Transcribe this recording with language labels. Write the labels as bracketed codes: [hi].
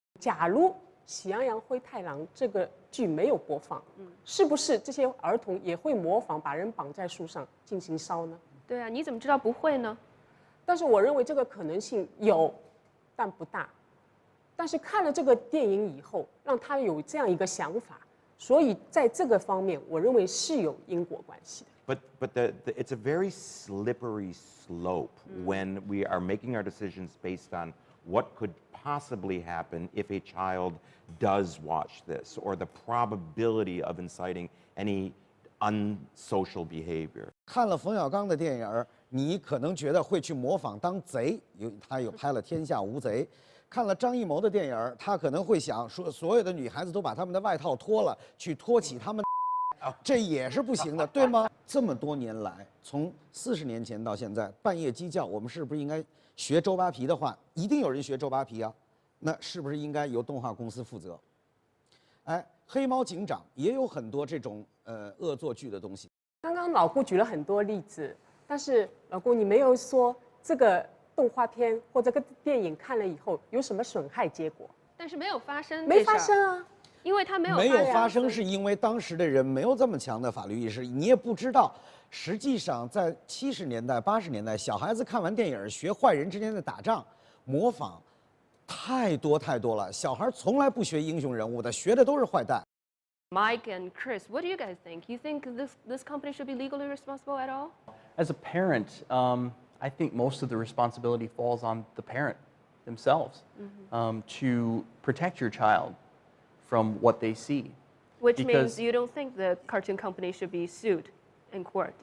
[zh] 假如《喜羊羊灰太狼》这个剧没有播放，是不是这些儿童也会模仿把人绑在树上进行烧呢？对啊，你怎么知道不会呢？但是我认为这个可能性有，但不大。但是看了这个电影以后，让他有这样一个想法，所以在这个方面，我认为是有因果关系的。 [en] But it's a very slippery slope when we are making our decisions based on what could possibly happen if a child does watch this, or the probability of inciting any unsocial behavior. [zh] 看了冯小刚的电影，你可能觉得会去模仿当贼，他有拍了《天下无贼》。看了张艺谋的电影，他可能会想说，所有的女孩子都把她们的外套脱了，去托起她们，这也是不行的，对吗？这么多年来，从40年前到现在，半夜鸡叫，我们是不是应该学周扒皮的话？一定有人学周扒皮啊，那是不是应该由动画公司负责？哎，黑猫警长也有很多这种恶作剧的东西。刚刚老顾举了很多例子，但是老顾你没有说这个动画片或这个电影看了以后有什么损害结果？但是没有发生，没发生啊，因为它没有发生，是因为当时的人没有这么强的法律意识，你也不知道。实际上，在70年代、80年代，小孩子看完电影学坏人之间的打仗，模仿太多了。小孩从来不学英雄人物的，学的都是坏蛋。 [en] Mike and Chris, what do you guys think? You think this company should be legally responsible at all? As a parent, I think most of the responsibility falls on the parent themselves to protect your child from what they see. Which means you don't think the cartoon company should be sued in court?